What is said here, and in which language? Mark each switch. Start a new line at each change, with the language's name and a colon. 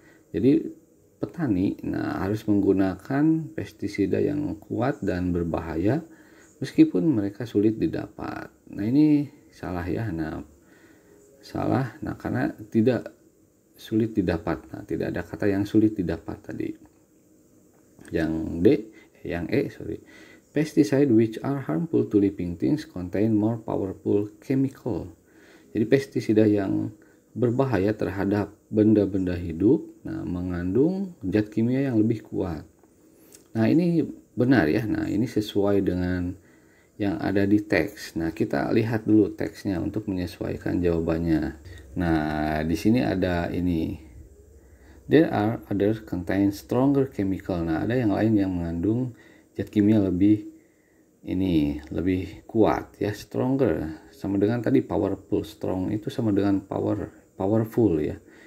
Indonesian: Jadi petani harus menggunakan pestisida yang kuat dan berbahaya meskipun mereka sulit didapat. Nah, ini salah ya. Nah, salah. Nah, karena tidak sulit didapat. Nah, tidak ada kata yang sulit didapat tadi. Yang E,
English: pesticide which are harmful to living things contain more powerful chemical.
Indonesian: Jadi pestisida yang berbahaya terhadap benda-benda hidup, mengandung zat kimia yang lebih kuat. Nah, ini benar ya. Nah, ini sesuai dengan yang ada di teks. Nah, kita lihat dulu teksnya untuk menyesuaikan jawabannya. Nah, di sini ada ini.
English: There are others contain stronger chemical.
Indonesian: Nah, ada yang lain yang mengandung zat kimia lebih kuat ya. Stronger sama dengan tadi powerful. Strong itu sama dengan powerful ya.